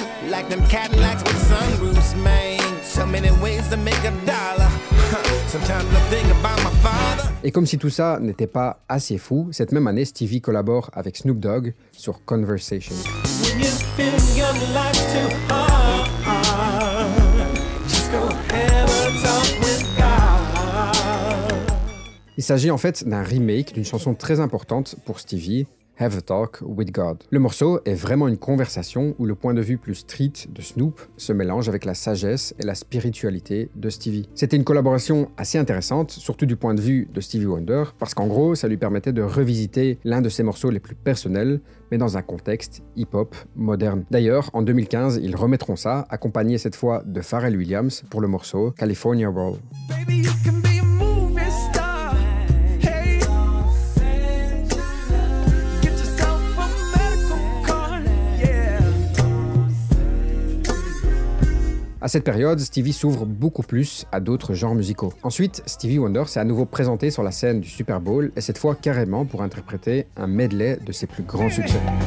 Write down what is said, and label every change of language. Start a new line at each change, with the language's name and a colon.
English: Like them Cadillacs with sunroofs, man. So many ways to make a dollar. Sometimes I think about my father.
French: Et comme si tout ça n'était pas assez fou, cette même année, Stevie collabore avec Snoop Dogg sur Conversation.
English: When you feel your life too hard, just go have a talk with God.
French: Il s'agit en fait d'un remake d'une chanson très importante pour Stevie, Have a Talk with God. Le morceau est vraiment une conversation où le point de vue plus street de Snoop se mélange avec la sagesse et la spiritualité de Stevie. C'était une collaboration assez intéressante, surtout du point de vue de Stevie Wonder, parce qu'en gros, ça lui permettait de revisiter l'un de ses morceaux les plus personnels, mais dans un contexte hip-hop moderne. D'ailleurs, en 2015, ils remettront ça, accompagné cette fois de Pharrell Williams pour le morceau California Roll.
English: Baby, you can be a movie star. Hey, get yourself a medical card. Yeah.
French: À cette période, Stevie s'ouvre beaucoup plus à d'autres genres musicaux. Ensuite, Stevie Wonder s'est à nouveau présenté sur la scène du Super Bowl, et cette fois carrément pour interpréter un medley de ses plus grands succès.